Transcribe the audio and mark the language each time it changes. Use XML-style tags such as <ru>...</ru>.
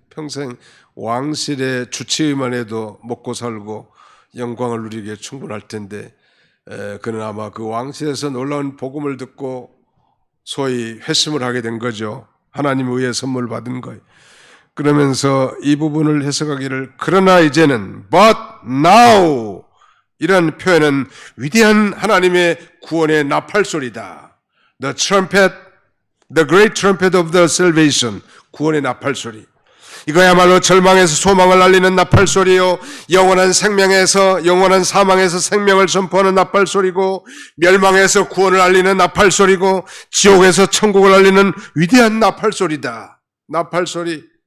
<ko>평생 왕실의 주치의만 해도 먹고 살고 영광을 누리기에 충분할 텐데, 그는 아마 그 왕실에서 놀라운 복음을 듣고 소위 회심을 하게 된 거죠. 하나님에 의해 선물 받은 거예요. 그러면서 이 부분을 해석하기를, 그러나 이제는</ko> <en>but now</en> <ko>이런 표현은 위대한 하나님의 구원의 나팔소리다.</ko> <en>The trumpet, the great trumpet of the salvation.</en> <ko>구원의 나팔소리. 이거야말로 절망에서 소망을 알리는 나팔소리요, 영원한 생명에서 영원한 사망에서 생명을 선포하는 나팔소리고, 멸망에서 구원을 알리는 나팔소리고, 지옥에서 천국을 알리는 위대한 나팔소리다. 나팔소리.</ko>